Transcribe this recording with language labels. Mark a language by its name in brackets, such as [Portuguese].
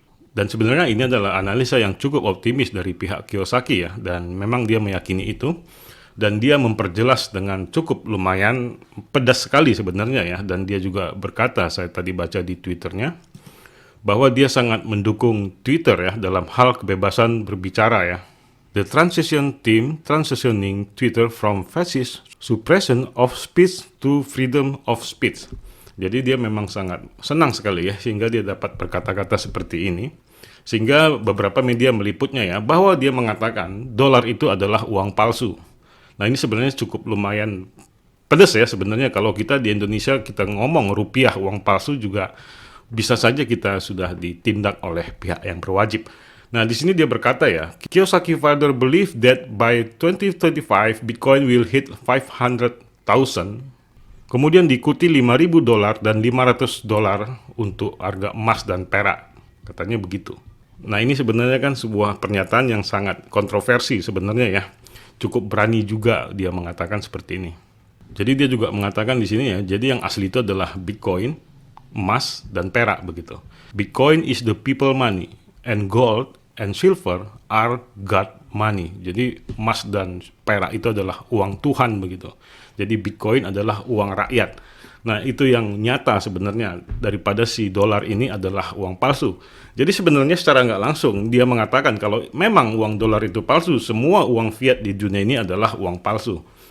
[Indonesian] Dan sebenarnya ini adalah analisa yang cukup optimis dari pihak Kiyosaki ya, dan memang dia meyakini itu. Dan dia memperjelas dengan cukup lumayan pedas sekali sebenarnya ya, dan dia juga berkata, saya tadi baca di Twitternya, bahwa dia sangat mendukung Twitter ya dalam hal kebebasan berbicara ya. [English] The transition team transitioning Twitter from fascist suppression of speech to freedom of speech. [Indonesian] Jadi dia memang sangat senang sekali ya, sehingga dia dapat berkata-kata seperti ini. Sehingga beberapa media meliputnya ya, bahwa dia mengatakan dolar itu adalah uang palsu. Nah, ini sebenarnya cukup lumayan pedas ya sebenarnya. Kalau kita di Indonesia kita ngomong rupiah uang palsu juga bisa saja kita sudah ditindak oleh pihak yang berwajib. Nah, di sini dia berkata ya, [English] Kiyosaki further believe that by 2025 Bitcoin will hit 500,000. [Indonesian] Kemudian diikuti 5.000 dolar dan 500 dolar untuk harga emas dan perak. Katanya begitu. Nah, ini sebenarnya kan sebuah pernyataan yang sangat kontroversi sebenarnya ya. Cukup berani juga dia mengatakan seperti ini. Jadi dia juga mengatakan di sini ya, jadi yang asli itu adalah Bitcoin, emas, dan perak begitu. [English] Bitcoin is the people money, and gold and silver are God money. [Indonesian] Jadi emas dan perak itu adalah uang Tuhan begitu. Jadi Bitcoin adalah uang rakyat. Nah, itu yang nyata sebenarnya daripada si dolar ini adalah uang palsu. Jadi sebenarnya secara nggak langsung dia mengatakan kalau memang uang dolar itu palsu, semua uang fiat di dunia ini adalah uang palsu.